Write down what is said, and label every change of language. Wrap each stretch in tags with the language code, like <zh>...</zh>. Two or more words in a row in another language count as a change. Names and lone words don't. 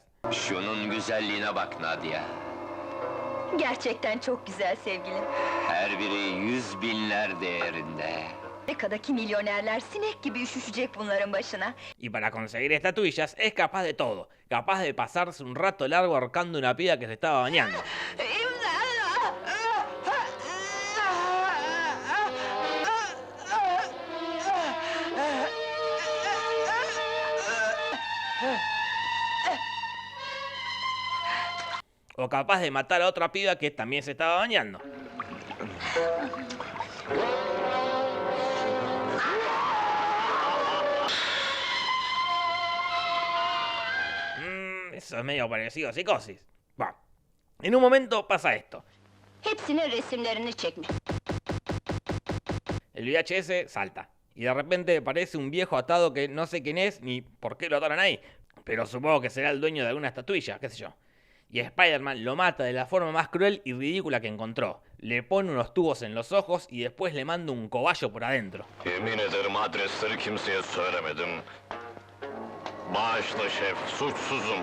<tr>Şunun güzelliğine bak Nadia. Gerçekten çok güzel sevgilim. Her biri 100 binler değerinde. Amerika'daki milyonerler sinek gibi üşüşecek bunların başına.</tr> <es>Y para conseguir estatuillas es capaz de todo. Capaz de pasarse un rato largo ahorcando una piba que se estaba bañando. O capaz de matar a otra piba que también se estaba bañando. Eso es medio parecido a Psicosis. Bueno, en un momento pasa esto.</es> <tr>Hepsinin resimlerini çekmiş.</tr> <es>El VHS salta. Y de repente parece un viejo atado que no sé quién es ni por qué lo ataron ahí. Pero supongo que será el dueño de alguna estatuilla, qué sé yo. Y Spider-Man lo mata de la forma más cruel y ridícula que encontró. Le pone unos tubos en los ojos y después le manda un cobayo por adentro.</es> <tr>Yemin ederim adresleri kimseye söylemedim. Bağışla şef, suçsuzum.</tr>